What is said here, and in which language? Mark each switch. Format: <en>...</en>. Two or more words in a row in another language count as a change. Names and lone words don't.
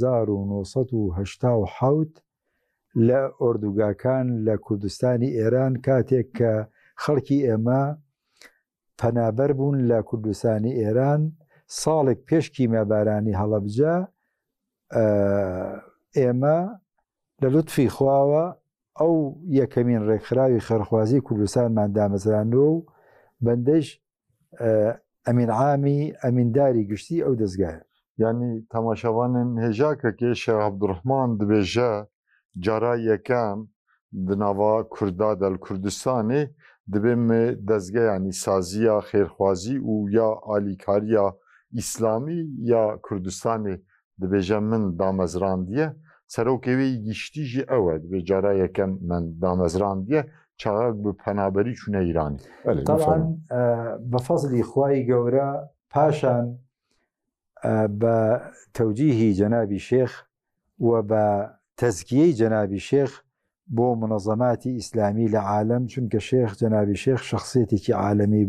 <ckb>1970 لە ئۆردوگاکان لە کوردستانی ئێران کاتێک کە خەڵکی ئێمە پەنابەر بوون لە کوردستانی ئێران ساڵێک پێش کیمەبارانی هەڵەبجە ئێمە لە لوتفی خواوە ئەو یەکەمین ڕێکخراوی خێرخوازی کوردستانمان دامەزرانەوە و بەندەش ئەمین عامی ئەمینداری گشتی ئەو دەستگایە.</ckb> <ku>یعنی تەماشاوانن هێژاکە کێشە عەبدوڕحمان دەبێژە جارا یەکەم دناوا کوردا دەل کوردستانê dibê me dezgehyanî saziya xêrxwazî û ya alîkariya îslamî ya Kurdistanê dibêje min damezrandiye serokê wê giştî jî ew e dibê cara yekem min damezrandiye çaxak bi penaberî çûne Îranê.</ku> <ckb>طبعاً بە فەزلی خوای گەورە پاشان بە تەوجیهی جەنابی شێخ و بە تەزکیەی جەنابی شێخ بۆ منەظەماتی ئیسلامی لە عالەم چونکە شێخ جەنابی شێخ شەخسیەتێکی عالەمی</ckb>